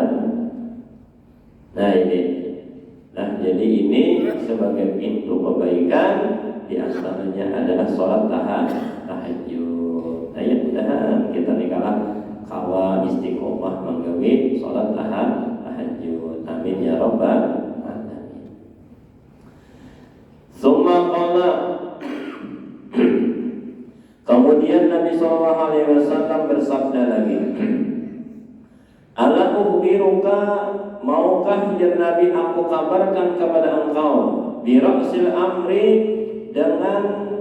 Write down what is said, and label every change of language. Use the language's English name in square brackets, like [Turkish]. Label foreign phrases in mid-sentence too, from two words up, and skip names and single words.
[Indonesian] Nah ini, jadi ini sebagai pintu kebaikan di antaranya adalah sholat tahajud. Nah ya mudah kita nikalah kawa istiqomah menggawi sholat tahajud. [Arabic] Amin ya rabbal alamin. Summa qala, [Indonesian] kemudian Nabi SAW bersabda lagi, [Arabic] ala ukhbiruka, [Indonesian] maukah ya Nabi aku kabarkan kepada engkau [Arabic] bi ra'sil amri, [Indonesian] dengan